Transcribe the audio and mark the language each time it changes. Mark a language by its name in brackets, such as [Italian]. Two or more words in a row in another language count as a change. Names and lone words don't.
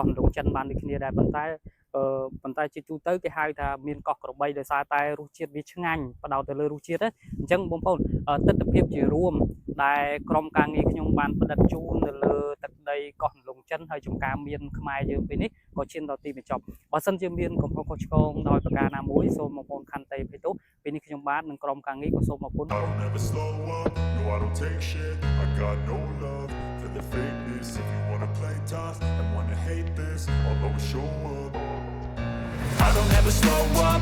[Khmer] រំលងចិនបានដូចគ្នាដែរប៉ុន្តែជាទូទៅគេហៅថាមានកោះក្របីដោយសារតែរសជាតិវាឆ្ងាញ់ផ្ដោតទៅលើរសជាតិអញ្ចឹងបងប្អូនទស្សនវិជ្ជាជារួមដែលក្រុមការងារខ្ញុំបានផ្ដិតជូននៅលើទឹកដីកោះរំលងចិនហើយចំការមានខ្មែរយើងពេលនេះក៏ឈានដល់ទីបញ្ចប់បើសិនជាមានកំហុសខុសឆ្គងដោយប្រការណាមួយសូមបងប្អូនខន្តីអភ័យទោសពេលនេះខ្ញុំបាទនិងក្រុមការងារក៏សូមអរគុណ [English] The fakeness. If you wanna play tough and wanna hate this, I'll always show up. I don't ever slow up.